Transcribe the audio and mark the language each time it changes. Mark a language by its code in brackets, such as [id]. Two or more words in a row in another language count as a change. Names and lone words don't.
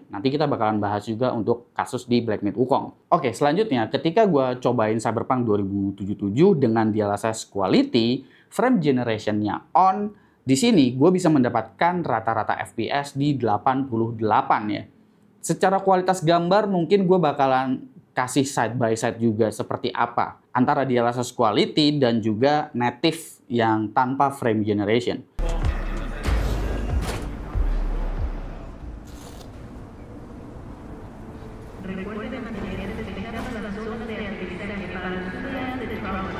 [id] Nanti kita bakalan bahas juga untuk kasus di Black Myth Wukong. Oke, selanjutnya ketika gue cobain Cyberpunk 2077 dengan [en] DLSS quality, frame generation- [id] nya on, di sini gue bisa mendapatkan rata-rata FPS di 88 ya. Secara kualitas gambar mungkin gue bakalan kasih [en] side by side [id] juga seperti apa antara [en] DLSS quality [id] dan juga native yang tanpa [en] frame generation. [es] Recuerde mantenerse despejada de la zona de aprendizaje para los estudiantes de trauma.